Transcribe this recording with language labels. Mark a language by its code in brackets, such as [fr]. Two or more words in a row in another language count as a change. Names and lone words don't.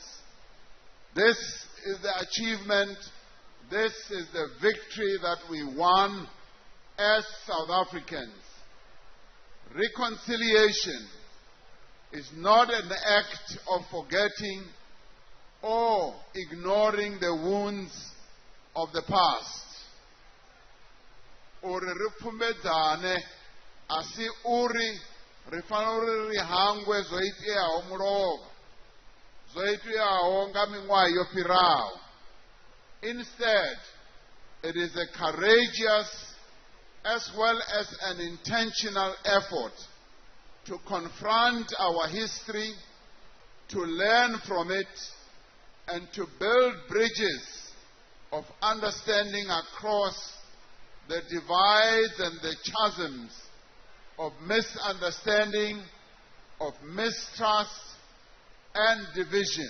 [en] This is the achievement, this is the victory that we won as South Africans. Reconciliation is not an act of forgetting or ignoring the wounds of the past. [ve] Uri ripfumedzane asi uri rifanira ri hangwe zwoiteaho mulovha zwoiteaho nga miṅwaha yo fhiraho. [en] Instead, it is a courageous as well as an intentional effort to confront our history, to learn from it, and to build bridges of understanding across the divides and the chasms of misunderstanding, of mistrust, and division.